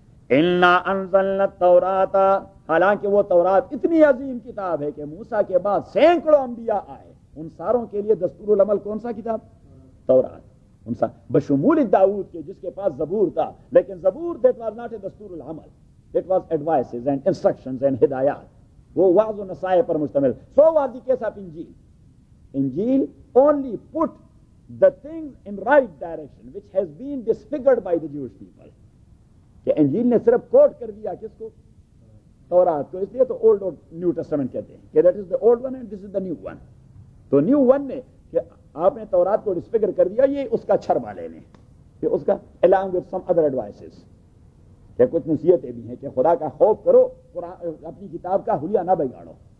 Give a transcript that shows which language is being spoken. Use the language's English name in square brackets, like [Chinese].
[Arabic] انا انزلنا التوراۃ، [Urdu] حالانکہ وہ تورات اتنی عظیم کتاب ہے کہ موسیٰ کے بعد سینکڑوں انبیاء آئے، ان ساروں کے لیے دستور العمل کون سا کتاب؟ تورات. ان سا بشمول داؤد کے جس کے پاس زبور تھا، لیکن زبور [English] that was not a [Urdu] دستور العمل، [English] that was advices and instructions and [Urdu] ہدایات، وہ وعظ و نصائح پر مشتمل. [English] So was the case of انجیل. انجیل only put the things in right direction which has been disfigured by the Jewish people. [Urdu] کہ انجیل نے صرف کوٹ کر دیا کس کو؟ تورات کو. اس لیے تو اولڈ اور نیو ٹیسٹمنٹ کہتے ہیں کہ [English] that is the old one and this is the new one. [Urdu] تو نیو ون نے کہ آپ نے تورات کو ڈسفگر کر دیا، یہ اس کا چھر والے نے، کہ اس کا [English] along with some other advices، [Urdu] کہ کچھ نصیحتیں بھی ہیں کہ خدا کا خوف کرو، اپنی کتاب کا حلیہ نہ بگاڑو.